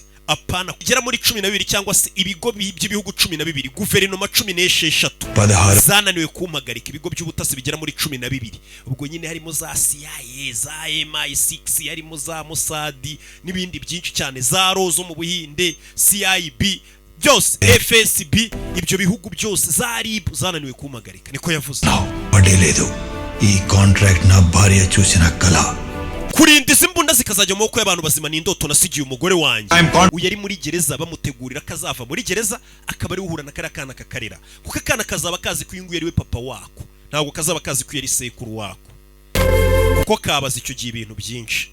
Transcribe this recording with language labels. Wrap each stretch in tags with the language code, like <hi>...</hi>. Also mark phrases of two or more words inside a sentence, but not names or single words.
<rw>Apana kugera muri 12 cyangwa se ibigo by'ibihugu 12, guverinoma 16 zananiwe kumpagarika ibigo by'ubutasi bigera muri 12. Ubwo nyine harimo za CIA, za MI6, harimo za Mossad n'ibindi byinshi cyane, za Rozo mu Buhinde, CIB byose, FSB, ibyo bihugu byose za RIB zananiwe kumpagarika. Niko yavuze.</rw> <te>ఈ కాంట్రాక్ట్ నా భార్య చూసిన కళ.</te> <rw>Kurinda izi mbunda zikazajya mu maboko y'abantu bazima n'indoto nasigiye umugore wanjye. Uyu yari muri gereza bamutegurira kazava muri gereza, akaba ari uhura na kariya kana kakarera, kuko akana kazaba kazi ko uyu nguyu ari we papa wako, ntabwo kazaba kazi ko yari sekuru wako, kuko kabaza icyo gihe ibintu byinshi.</rw>